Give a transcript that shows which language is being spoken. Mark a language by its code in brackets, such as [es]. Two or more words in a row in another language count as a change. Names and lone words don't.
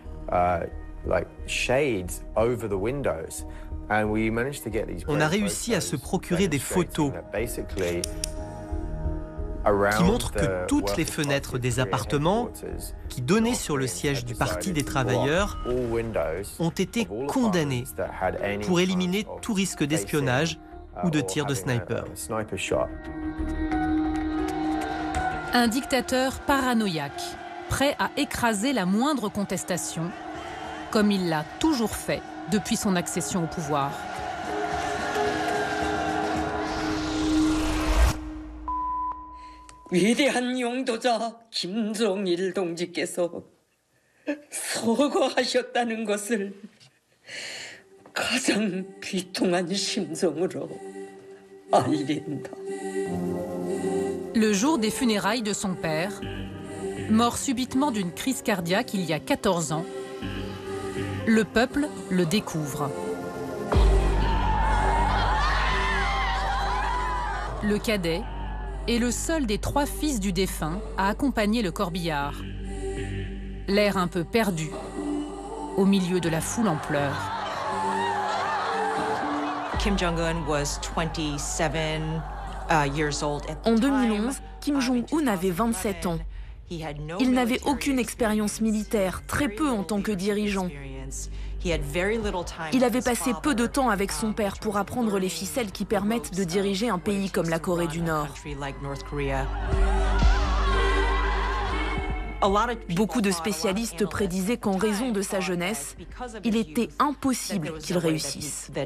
[fr] On a réussi à se procurer des photos qui montrent que toutes les fenêtres des appartements qui donnaient sur le siège du Parti des travailleurs ont été condamnées pour éliminer tout risque d'espionnage ou de tir de sniper. Un dictateur paranoïaque, prêt à écraser la moindre contestation, comme il l'a toujours fait depuis son accession au pouvoir. [ko] 위대한 용도자 김정일 동지께서 서거하셨다는 것을 가장 비통한 심정으로 알린다. [fr] Le jour des funérailles de son père, mort subitement d'une crise cardiaque il y a 14 ans, le peuple le découvre. Le cadet est le seul des 3 fils du défunt à accompagner le corbillard. L'air un peu perdu, au milieu de la foule en pleurs. [en] Kim Jong-un was 27 years old at the [fr] En 2011, Kim Jong-un avait 27 ans. Il n'avait aucune expérience militaire, très peu en tant que dirigeant. Il avait passé peu de temps avec son père pour apprendre les ficelles qui permettent de diriger un pays comme la Corée du Nord. Beaucoup de spécialistes prédisaient qu'en raison de sa jeunesse, il était impossible qu'il réussisse.